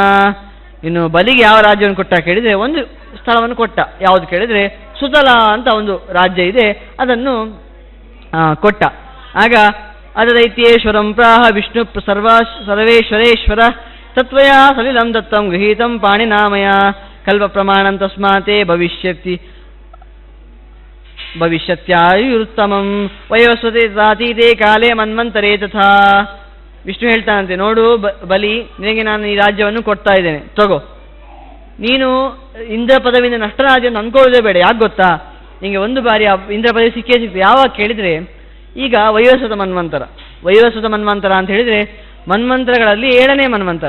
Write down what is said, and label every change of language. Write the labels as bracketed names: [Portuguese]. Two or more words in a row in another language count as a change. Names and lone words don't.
[Kannada] ಇನ್ನು ಬಲಿಗೆ ಯಾವ ರಾಜ್ಯವನ್ನು ಕೊಟ್ಟ ಕೇಳಿದರೆ, ಒಂದು ಸ್ಥಳವನ್ನು ಕೊಟ್ಟ. ಯಾವುದು ಕೇಳಿದರೆ ಸುತಲ ಅಂತ ಒಂದು ರಾಜ್ಯ ಇದೆ, ಅದನ್ನು ಕೊಟ್ಟ. [Sanskrit] ಆಗ ಅದೈತ್ಯೇಶ್ವರಂ ಪ್ರಾಹ ವಿಷ್ಣು ಸರ್ವೇಶ್ವರೇಶ್ವರ ತತ್ವಯ ಸಲಿಲಂ ದತ್ತಂ ಗೃಹೀತಂ ಪಾಣಿನಾಮಯ ಕಲ್ಪ ಪ್ರಮಾಣಂ ತಸ್ಮಾತೆ ಭವಿಷ್ಯತ್ಯಾಯುರುತ್ತಮಂ ವಯೋಸ್ವತೆ ತಾತೀತೆ ಕಾಲೇ ಮನ್ವಂತರೇ ತಥಾ. [Kannada] ವಿಷ್ಣು ಹೇಳ್ತಾನಂತೆ, ನೋಡು ಬಲಿ, ನಿನಗೆ ನಾನು ಈ ರಾಜ್ಯವನ್ನು ಕೊಡ್ತಾ ಇದ್ದೇನೆ, ತಗೋ. ನೀನು ಇಂದ್ರ ಪದವಿಯಿಂದ ನಷ್ಟರಾಜ್ಯವನ್ನು ಅಂದ್ಕೊಳ್ಳೋದೇ ಬೇಡ. ಯಾಕೆ ಗೊತ್ತಾ, ನಿಮಗೆ ಒಂದು ಬಾರಿ ಇಂದ್ರ ಪದವಿ ಸಿಕ್ಕೇ ಸಿಗ್ತದೆ. ಯಾವಾಗ ಕೇಳಿದರೆ, ಈಗ ವೈವಸ್ವತ ಮನ್ವಂತರ ಅಂತ ಹೇಳಿದರೆ ಮನ್ವಂತರಗಳಲ್ಲಿ 7ನೇ ಮನ್ವಂತರ.